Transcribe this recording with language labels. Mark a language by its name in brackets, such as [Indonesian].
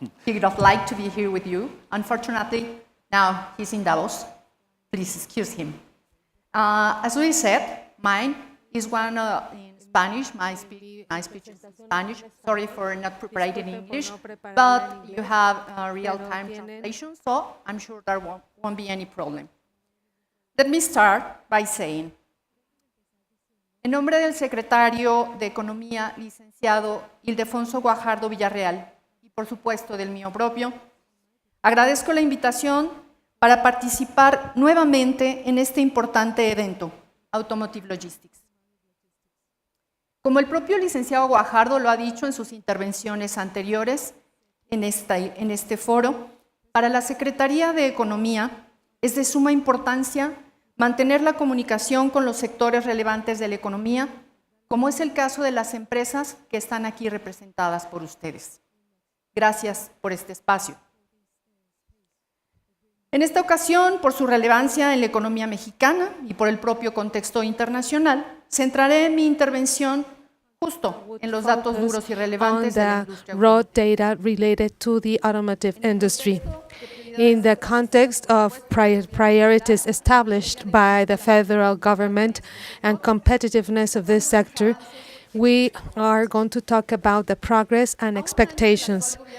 [English] He would have liked to be here with you. Unfortunately, now he's in Davos. Please excuse him. As we said, mine is one in Spanish. My speech is in Spanish. Sorry for not preparing in English, but you have real-time translation, so I'm sure there won't be any problem. [Spanish] Let me start by saying, en nombre del Secretario de Economía, licenciado Ildefonso Guajardo Villarreal, y por supuesto del mío propio, agradezco la invitación para participar nuevamente en este importante evento, Automotive Logistics. Como el propio licenciado Guajardo lo ha dicho en sus intervenciones anteriores en este foro, para la Secretaría de Economía es de suma importancia mantener la comunicación con los sectores relevantes de la economía, como es el caso de las empresas que están aquí representadas por ustedes. Gracias por este espacio. En esta ocasión, por su relevancia en la economía mexicana y por el propio contexto internacional, centraré mi intervención justo en los datos duros y relevantes de la industria. [English] Raw data related to the automotive industry. In the context of priorities established by the federal government and competitiveness of this sector, we are going to talk about the progress and expectations.